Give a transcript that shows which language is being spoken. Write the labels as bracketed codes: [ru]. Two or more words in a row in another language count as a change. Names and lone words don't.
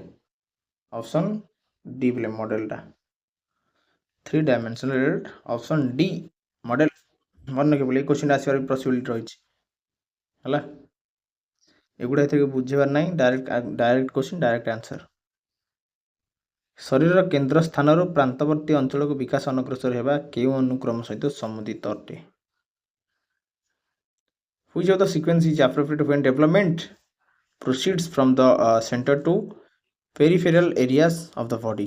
[en] option D [or] ବୋଲେ ମଡେଲଟା [en] 3 dimensional option D model [or] ମନେ ରଖିବ ବୋଲେ କ୍ୱେଶ୍ଚିନ୍ ଆସିବାର ପସିବିଲିଟି ରହିଛି ହେଲା। ଏଗୁଡ଼ା ଏଥିରେ ବୁଝିବାର ନାହିଁ, [en] direct question direct answer. [or] ଶରୀରର କେନ୍ଦ୍ର ସ୍ଥାନରୁ ପ୍ରାନ୍ତବର୍ତ୍ତୀ ଅଞ୍ଚଳକୁ ବିକାଶ ଅନଗ୍ରସର ହେବା କେଉଁ ଅନୁକ୍ରମ ସହିତ ସମ୍ବନ୍ଧିତ ଅଟେ? [en] Which of the sequence is appropriate when development proceeds from the center to peripheral areas of the body?